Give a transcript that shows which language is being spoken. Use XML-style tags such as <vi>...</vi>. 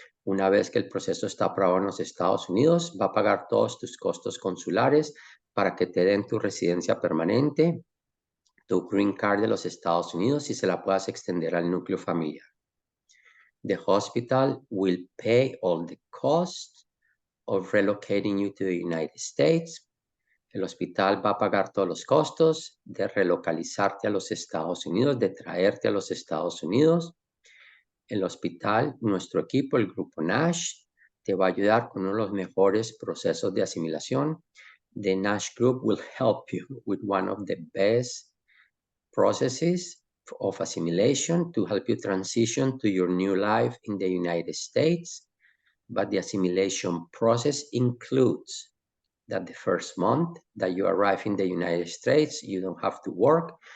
<es>Una vez que el proceso está aprobado en los Estados Unidos, va a pagar todos tus costos consulares para que te den tu residencia permanente, tu green card de los Estados Unidos, y se la puedas extender al núcleo familiar.</es> <en>The hospital will pay all the costs of relocating you to the United States.</en> <es>El hospital va a pagar todos los costos de relocalizarte a los Estados Unidos, de traerte a los Estados Unidos. El hospital, nuestro equipo, el grupo Nash, te va a ayudar con uno de los mejores procesos de asimilación.</es> <en>The Nash Group will help you with one of the best processes of assimilation to help you transition to your new life in the United States. But the assimilation process includes that the first month that you arrive in the United States, you don't have to work.</en>